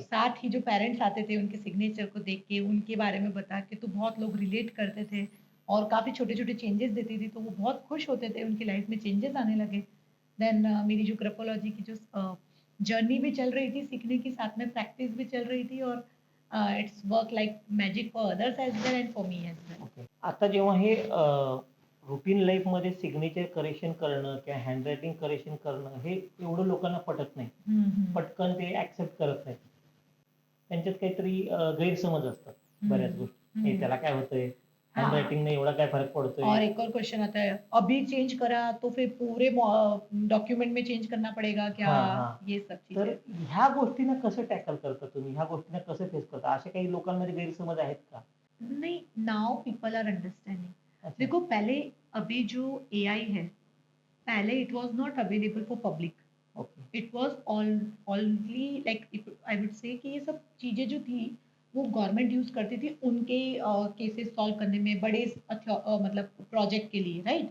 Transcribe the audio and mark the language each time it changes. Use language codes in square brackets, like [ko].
[hi] साथ ही जो पेरेंट्स आते थे उनके सिग्नेचर को देख के उनके बारे में बता के तो बहुत लोग रिलेट करते थे और काफ़ी छोटे छोटे चेंजेस देती थी, तो वो बहुत खुश होते थे, उनकी लाइफ में चेंजेस आने लगे। देन मेरी जो ग्राफोलॉजी की जो जर्नी भी चल रही थी सीखने की, साथ में प्रैक्टिस भी चल रही थी और [en] it's work like magic for others as well [hi] and for मी as well. [en] Okay. [mr] आता जेव्हा हे रुटीन लाईफमध्ये सिग्नेचर करेक्शन करणं किंवा हँडरायटिंग करेक्शन करणं हे एवढं लोकांना पटत नाही. पटकन ते ॲक्सेप्ट करत नाहीत. त्यांच्यात काहीतरी गैरसमज असतात बऱ्याच गोष्टी. हे त्याला काय होतंय? [hi] हाँ [mr] हँडरायटिंगने एवढा काय फरक [hi] और [mr] पडतोय? [hi] एक और क्वेश्चन आता है, अभी चेंज करा तो फिर पूरे डॉक्यूमेंट में चेंज करना पड़ेगा क्या, हां, हां. ये सब [mr] तर [hi] चीजें। [mr] ह्या गोष्टींना कसं टॅकल करता तुम्ही? ह्या गोष्टींना कसं फेस करता? असे काही लोकांमध्ये गैरसमज आहेत का? [en] नहीं, now people are understanding. [hi] अच्छा. देखो पहले, अभी जो एआई है, पहले [en] It was not available for public, okay. It was only like I would say कि [hi] ये सब चीजें जो थी वो गवर्नमेंट यूज करती थी उनके केसेस सॉल्व करने में, बड़े मतलब प्रोजेक्ट के लिए, राइट।